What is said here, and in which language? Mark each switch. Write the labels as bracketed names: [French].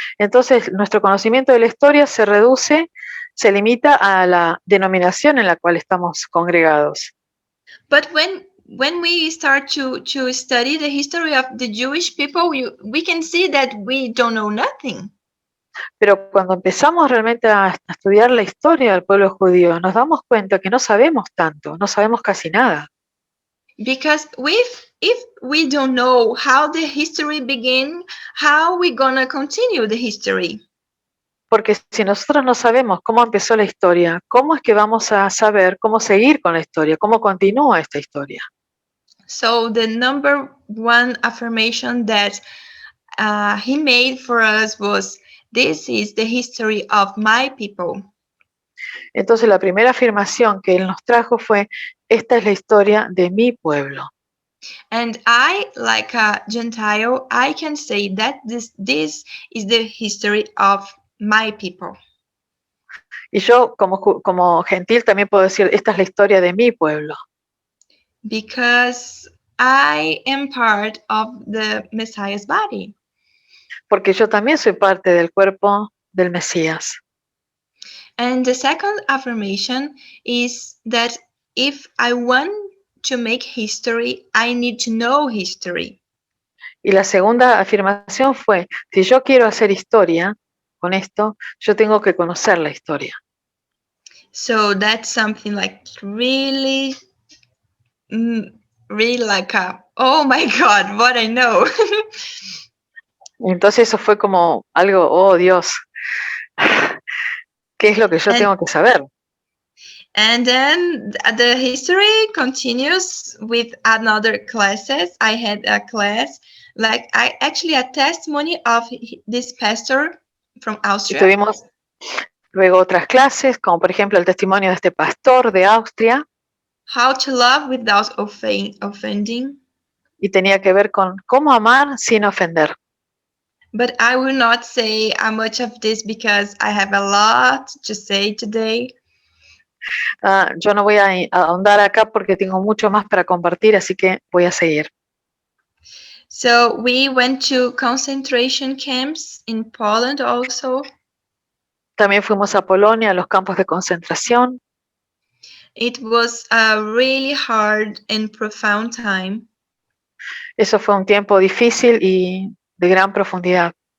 [Spanish] Entonces, nuestro conocimiento de la historia se reduce, se limita a la denominación en la cual estamos congregados. [English] But when we start to study the history of the Jewish people, we can see that we don't know nothing. [Spanish] Pero cuando empezamos realmente a estudiar la historia del pueblo judío, nos damos cuenta que no sabemos tanto, no sabemos casi nada. [English] Because if we don't know how the history began, how we gonna continue the history? [Spanish] Porque si nosotros no sabemos cómo empezó la historia, ¿cómo es que vamos a saber cómo seguir con la historia? ¿Cómo continúa esta historia? [English] So the number one affirmation that he made for us was, "This is the history of my people." [Spanish] Entonces la primera afirmación que él nos trajo fue, esta es la historia de mi pueblo. [English] And I, like a Gentile, I can say that this is the history of my people. [Spanish] Y yo como gentil también puedo decir, esta es la historia de mi pueblo. [English] Because I am part of the Messiah's body. [Spanish] Porque yo también soy parte del cuerpo del Mesías. [English] And the second affirmation is that if I want to make history, I need to know history. [Spanish] Y la segunda afirmación fue, si yo quiero hacer historia con esto, yo tengo que conocer la historia. [English] So that's something like really like oh my God, what I know. [Spanish] Entonces eso fue como algo, oh Dios, ¿qué es lo que yo tengo que saber? [English] And then the history continues with another classes. I had a class, like a testimony of this pastor from Austria. [Spanish] Y tuvimos luego otras clases, como por ejemplo el testimonio de este pastor de Austria. [English] How to love without offending. [Spanish] Y tenía que ver con cómo amar sin ofender. [English] But I will not say much of this because I have a lot to say today. [Spanish] Yo no voy a ahondar acá porque tengo mucho más para compartir, así que voy a seguir. [English] So we went to concentration camps in Poland also. [Spanish] También fuimos a Polonia, a los campos de concentración. [English] It was a really hard and profound time. [Spanish] Eso fue un tiempo difícil y de gran profundidad.